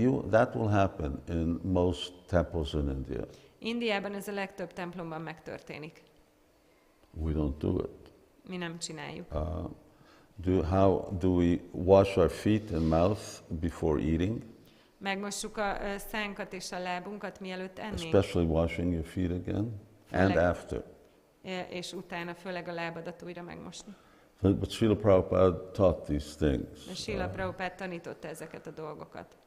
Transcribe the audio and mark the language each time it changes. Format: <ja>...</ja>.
<en>That will happen in most temples in India.</en> <hu>Indiában ez a legtöbb templomban megtörténik.</hu> <en>We don't do it.</en> <hu>Mi nem csináljuk.</hu> <en>How do we wash our feet and mouth before eating?</en> <hu>Megmossuk a szánkat és a lábunkat, mielőtt ennénk.</hu> <en>Especially washing your feet again and after.</en> <hu>És utána főleg a lábadat újra megmosni.</hu> <en>But Srila Prabhupada taught these things.</en> <hu>Srila Prabhupada tanította ezeket a dolgokat.</hu>